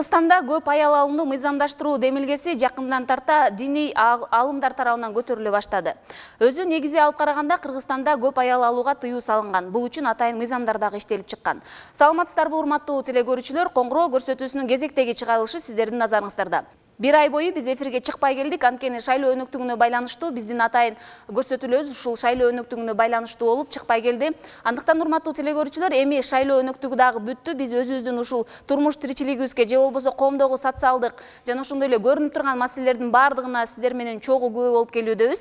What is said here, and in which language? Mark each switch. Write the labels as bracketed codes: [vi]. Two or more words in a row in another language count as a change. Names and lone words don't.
[ky] Кыргызстанда көп аял алууну мыйзамдаштыруу демилгеси жакындан тарта диний алымдар тарабынан көтөрүлө баштады. Өзү негизи алып караганда Кыргызстанда көп аял алууга тыюу салынган. Бул үчүн атайын мыйзамдар дагы иштелип чыккан. Саламатсыздарбы, урматтуу телекөрүүчүлөр, Коңгуроо көрсөтүүсүнүн кезектеги чыгарылышы сиздердин назарыңыздарда. Бир ай бою биз эфирге чыкпай келдик. Анткени шайлоо өнөктүгүнө байланыштуу биздин атайын көрсөтүүлөрүбүз ушул шайлоо өнөктүгүнө байланыштуу болуп чыкпай келди. Андыктан урматтуу телекөрүүчүлөр, эми шайлоо өнөктүгү дагы бүттү. Биз өзүбүздүн ушул турмуш тиричилигибизге же болбосо коомдогу социалдык жана ошондой эле көрүнүп турган маселелердин баардыгына сиздер менен чогуу күбө болуп келүүдөбүз.